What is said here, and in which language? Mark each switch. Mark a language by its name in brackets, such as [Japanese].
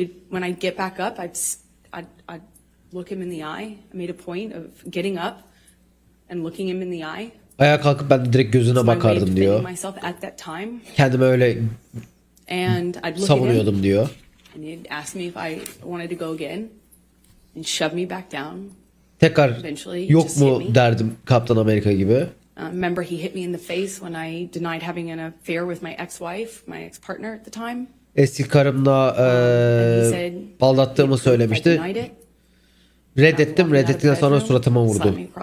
[English] When I get back up, I'd look him in the eye. I made a point of getting up and looking him in the eye. [Turkish] Ayağa kalkıp ben de direkt gözüne bakardım diyor. Kendime öyle savunuyordum diyor. [English] And he'd ask me if I wanted to go again and shove me back down. [Turkish] Tekrar yok mu derdim Kaptan Amerika gibi. [English] Remember he hit me in the face when I denied having an affair with my ex-wife, my ex-partner at the time. [Turkish] Eski karımla aldattığımı söylemişti. Reddettim. Reddettikten sonra suratıma vurdu.